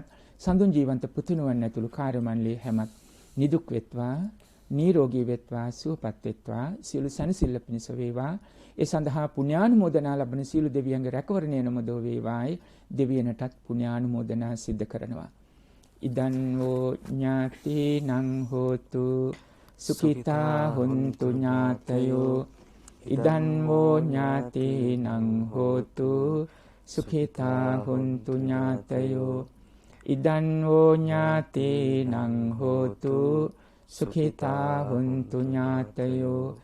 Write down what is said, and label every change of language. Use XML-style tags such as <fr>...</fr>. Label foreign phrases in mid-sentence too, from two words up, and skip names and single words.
<si>සඳුන් ජීවන්ත පුතුණුවන් ඇතුළු කාර්ය මණ්ඩලයේ හැමත් නිදුක් වෙත්වා නිරෝගී වෙත්වා සුවපත් වෙත්වා සියලු සැනසෙල්ල පිණිස වේවා ඒ සඳහා පුණ්‍යානුමෝදනා ලබන සියලු දෙවියන්ගේ රැකවරණය නමදෝ වේවායි දෙවියනටත් පුණ්‍යානුමෝදනා සිද්ධ කරනවා</si> <pi>ඉදන් වූ ඥාතිනං හෝතු සුඛිතා හොන්තු ඥාතයෝ ඉදන් වූ ඥාතිනං හෝතු සුඛිතා හොන්තු ඥාතයෝ ඉදන් වූ ඥාතිනං හෝතු සුඛිතා හොන්තු ඥාතයෝ</pi>